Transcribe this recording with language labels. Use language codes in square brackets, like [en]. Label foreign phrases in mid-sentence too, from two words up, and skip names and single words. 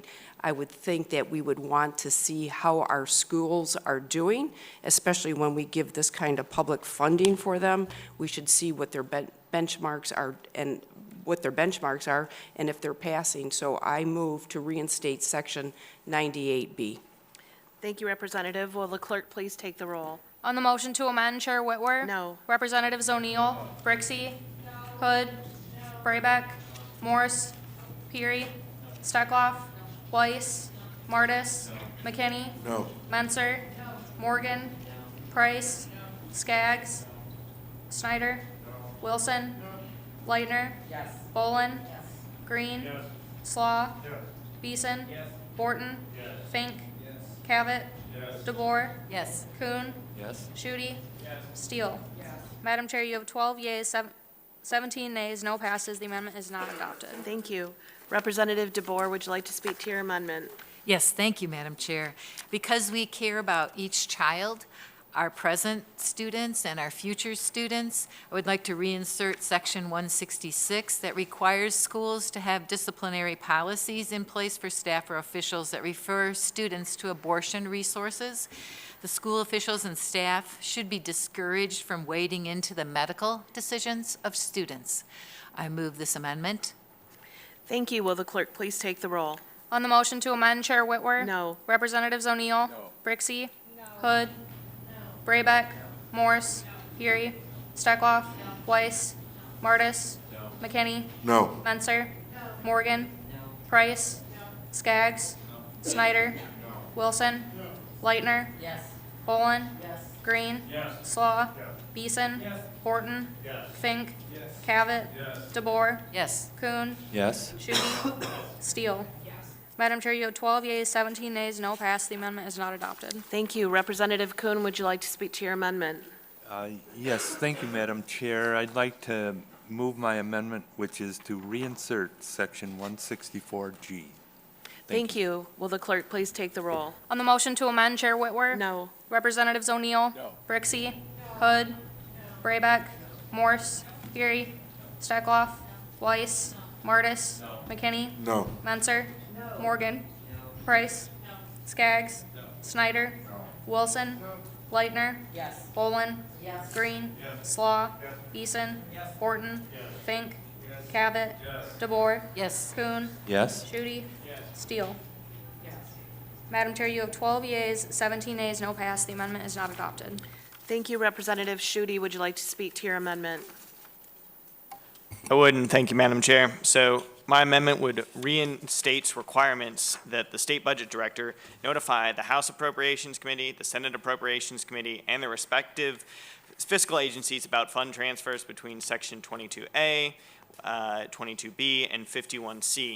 [en] I would think that we would want to see how our schools are doing, especially when we give this kind of public funding for them. We should see what their benchmarks are and if they're passing. So I move to reinstate Section 98B. Thank you, Representative. Will the clerk please take the roll? On the motion to amend, Chair Whitwer? No. Representatives O'Neill? Brixey? Hood? Braybeck? Morse? Peary? Steckloff? Weiss? Martis? McKinney? No. Menser? Morgan? Price? Skaggs? Snyder? Wilson? Leitner? Bolin? Green? Slaw? Beeson? Borton? Fink? Cavett? DeBoer? Yes. Kuhn? Yes. Shooty? Steele? Madam Chair, you have 12 yeas, 17 nays, no passes. The amendment is not adopted. Thank you. Representative DeBoer, would you like to speak to your amendment? Yes, thank you, Madam Chair. Because we care about each child, our present students and our future students, I would like to reinsert Section 166 that requires schools to have disciplinary policies in place for staff or officials that refer students to abortion resources. The school officials and staff should be discouraged from wading into the medical decisions of students. I move this amendment. Thank you. Will the clerk please take the roll? On the motion to amend, Chair Whitwer? No. Representatives O'Neill? Brixey? Hood? Braybeck? Morse? Peary? Steckloff? Weiss? Martis? McKinney? No. Menser? Morgan? Price? Skaggs? Snyder? Wilson? Leitner? Bolin? Green? Slaw? Beeson? Borton? Fink? Cavett? DeBoer? Yes. Kuhn? Yes. Shooty? Steele? Madam Chair, you have 12 yeas, 17 nays, no pass. The amendment is not adopted. Thank you. Representative Kuhn, would you like to speak to your amendment? Yes, thank you, Madam Chair. I'd like to move my amendment, which is to reinsert Section 164G. Thank you. Will the clerk please take the roll? On the motion to amend, Chair Whitwer? No. Representatives O'Neill? Brixey? Hood? Braybeck? Morse? Peary? Steckloff? Weiss? Martis? McKinney? No. Menser? Morgan? Price? Skaggs? Snyder? Wilson? Leitner? Bolin? Green? Slaw? Beeson? Borton? Fink? Cavett? DeBoer? Yes. Kuhn? Yes? Shooty? Steele? Madam Chair, you have 12 yeas, 17 nays, no pass. The amendment is not adopted. Thank you. Representative Shooty, would you like to speak to your amendment? I would, and thank you, Madam Chair. So my amendment would reinstate requirements that the State Budget Director notify the House Appropriations Committee, the Senate Appropriations Committee, and the respective fiscal agencies about fund transfers between Section 22A, 22B, and 51C.